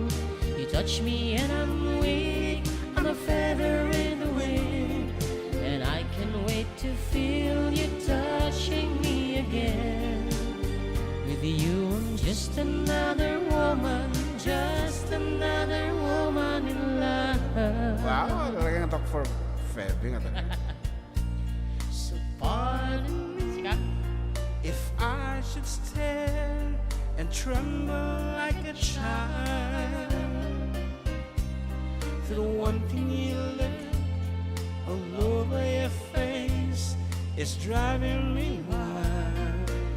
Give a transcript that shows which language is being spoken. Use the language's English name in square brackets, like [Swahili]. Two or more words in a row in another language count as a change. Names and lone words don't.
[English] You touch me and I'm weak, I'm a feather in the wind, and I can wait to feel you touching me again. With you I'm just another woman, just another woman in love. [Filipino] Wow, talagang [English] talk for [Filipino] Febe nga talaga. [English] So pardon me If I should stare and tremble like a child, the one thing you look all over your face is driving me wild.